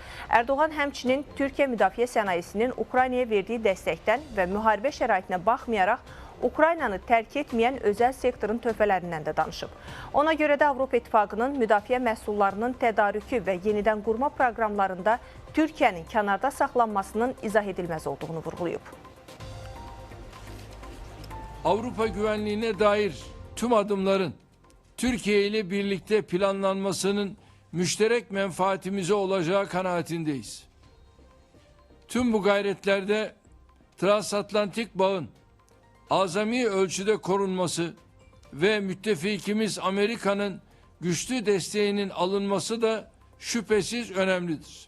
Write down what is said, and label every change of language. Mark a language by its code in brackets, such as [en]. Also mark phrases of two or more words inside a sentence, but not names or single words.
[az] Ərdoğan həmçinin Türkiyə müdafiə sənayesinin Ukraynaya verdiyi dəstəkdən və müharibə şəraitinə baxmayaraq Ukraynanı tərk etməyən özəl sektorun töhfələrindən də danışıb. Ona görə də Avropa İttifaqının müdafiə məhsullarının tədarükü və yenidən qurma proqramlarında Türkiyənin kənarda saxlanmasının izah edilməz olduğunu vurğulayıb. [tr] Avrupa güvenliğine dair tüm adımların Türkiye ile birlikte planlanmasının müşterek menfaatimize olacağı kanaatindeyiz. Tüm bu gayretlerde transatlantik bağın azami ölçüde korunması ve müttefikimiz Amerika'nın güçlü desteğinin alınması da şüphesiz önemlidir.